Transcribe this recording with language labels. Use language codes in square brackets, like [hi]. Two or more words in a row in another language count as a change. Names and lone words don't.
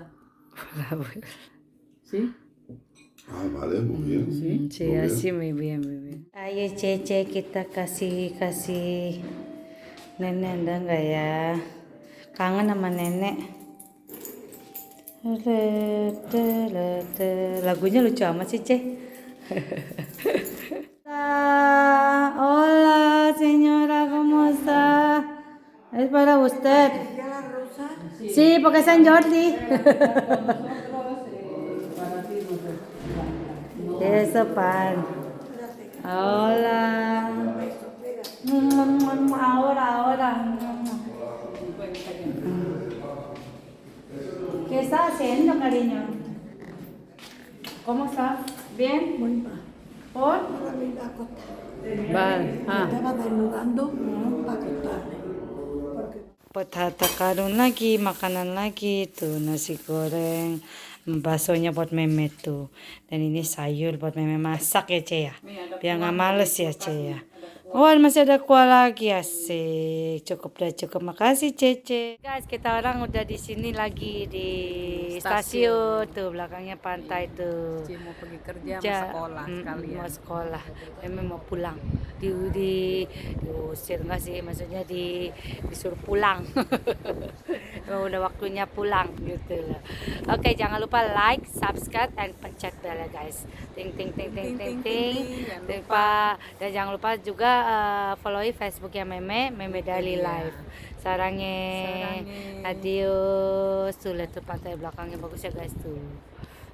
[es] Sí, ¿Sí? Ah, vale, muy bien. Muy sí, bien. así muy bien, muy bien. [id] Ayo Cece, kita kasih nenek, ada nggak ya? Kangen sama nenek. Lagunya lucu amat sih, Ce. [es] Hola, señora, ¿cómo está? Es para usted. Sí, porque es San Jordi. Eso, pan. Hola. Ahora. ¿Qué está haciendo, cariño? ¿Cómo está? ¿Bien? Muy mal. ¿Por? Ahora me iba a acostar. Vale. Ah. Estaba desnudando para acostarme. Porque [id] Patata karun lagi, makanan lagi tuh, nasi goreng, baksonya buat Meme tuh. Dan ini sayur buat Meme masak ya, Ce ya. Biar nggak males ya, Ce ya. Oh, masih ada kuah lagi, asik. Cukup dah, cukup. Makasih, Cece. Guys, kita orang udah di sini lagi di stasiun. Tuh, belakangnya pantai tuh. Ci mau pergi kerja, mau Ja- sekolah sekalian. Mau sekolah. Memang mau pulang. Diusir nggak sih? Maksudnya disuruh pulang. Oh, udah waktunya pulang gitu loh. Oke, jangan lupa [en] like, subscribe, and [id] pencet bell ya guys. Ting ting ting ting ting ting. Jangan Lupa dan jangan lupa juga follow Facebooknya Meme Daily Life. Sarangnya. Sarangnya. [es] Adios. [id] Tuh lihat tuh pantai belakangnya bagus ya guys tuh.